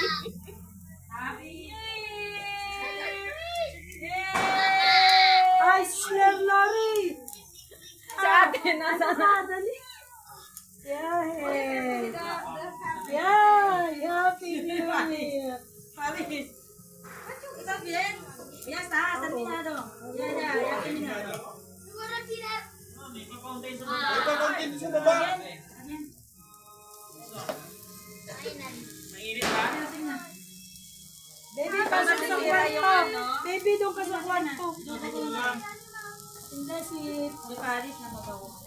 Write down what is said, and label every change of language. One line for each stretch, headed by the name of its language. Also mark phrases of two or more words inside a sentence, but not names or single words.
Filipino: Ay, Sir Lori! Sa atin, nasa dali.
English: Yeah, happy New Year. Paris.
Spanish: Está bien. Ya está, terminado. Ya, terminado.
Filipino: Ipag-content sa baba. Mainit ba? Baby, pasok sa kwarto. Baby, doon ka sa kwarto. Tingnan si Paris na mabawo.